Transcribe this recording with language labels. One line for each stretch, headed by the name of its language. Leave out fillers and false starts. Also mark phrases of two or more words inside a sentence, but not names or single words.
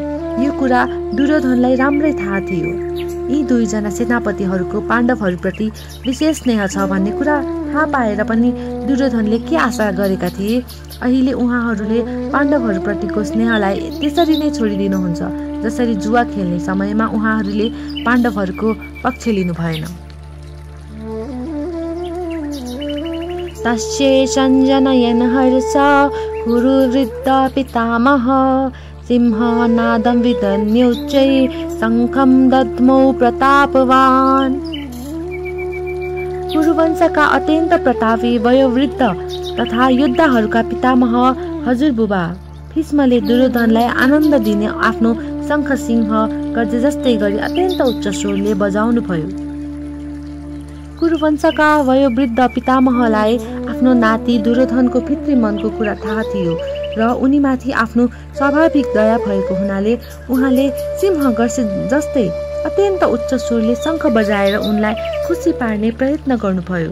Nepali: यो कुरा दुर्योधनलाई राम्रै थाहा थियो। यी दुईजना सेनापतिहरूको पाण्डवहरूप्रति विशेष स्नेह छ भन्ने कुरा थाहा पाएर पनि दुर्योधनले के आशा गरेका थिए, अहिले उहाँहरूले पाण्डवहरूप्रतिको स्नेहलाई त्यसरी नै छोडिदिनुहुन्छ जसरी जुवा खेल्ने समयमा उहाँहरूले पाण्डवहरूको पक्ष लिनु भएन।
Sanskrit: तस्यै सञ्जनयन् हर्ष कुरुवृद्ध पितामह सिंहनादं विदन्योच्चै शङ्खं दद्मौ प्रतापवान्।
Nepali: कुरुवंशका अत्यन्त प्रतापी वयोवृद्ध तथा योद्धाहरूका पितामह हजुरबुबा भीष्मले दुर्योधनलाई आनन्द दिने आफ्नो शङ्ख सिंह गर्जे जस्तै गरी अत्यन्त उच्च स्वरले बजाउनु भयो। कुरुवंशका वयोवृद्ध पितामहलाई आफ्नो नाति दुर्योधनको भित्री मनको कुरा थाहा थियो र उनीमाथि आफ्नो स्वाभाविक दया भएको हुनाले उहाँले सिंह गर्जे जस्तै अत्यन्त उच्च स्वरले शङ्ख बजाएर उनलाई खुसी पार्ने प्रयत्न गर्नुभयो।